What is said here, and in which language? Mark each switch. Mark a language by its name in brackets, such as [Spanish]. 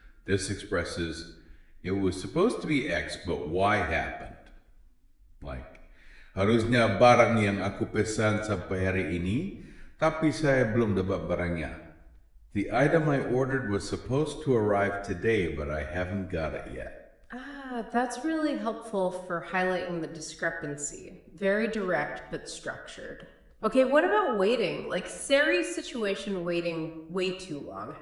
[English] This expresses it was supposed to be X, but Y happened. [Indonesian] Like, harusnya barang yang aku pesan sampai hari ini, tapi saya belum dapat barangnya. [English] The item I ordered was supposed to arrive today, but I haven't got it yet. That's really helpful for highlighting the discrepancy. Very direct, but structured. Okay, what about waiting? Like Sari's situation waiting way too long.